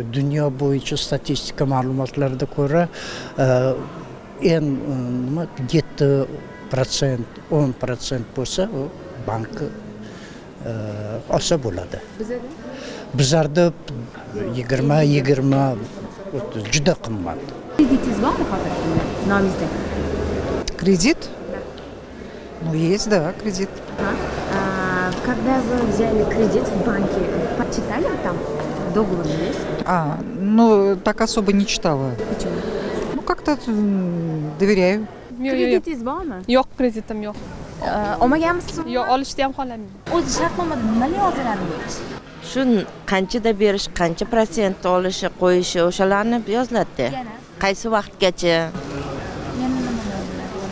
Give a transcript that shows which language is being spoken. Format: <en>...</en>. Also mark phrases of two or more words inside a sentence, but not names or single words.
<uz>Dunyo bo'yicha statistika ma'lumotlariga ko'ra, nima 7%, 10% bo'lsa, u bank olsa bo'ladi. Bizlarda 20, 30 juda qimmat. Kreditingiz bormi hozirgi kunda nomingizda?</uz> <ru>Кредит? Ну, есть, да, кредит. Когда вы взяли кредит в банке, почитали там договор есть? Ну, так особо не читала. Почему? Ну, как-то доверяю.</ru> <uz>Kreditingiz bormi? Yo'q, kreditim yo'q. Olmaganmisiz? Yo'q, olishni ham xohlamayman. O'zi shartnomada nimalar yoziladi? Shu qanchada berish, qancha prosent olishi, qo'yishi o'shalarni yoziladi. Yana? Qaysi vaqtgacha? Yana nima yoziladi?</uz>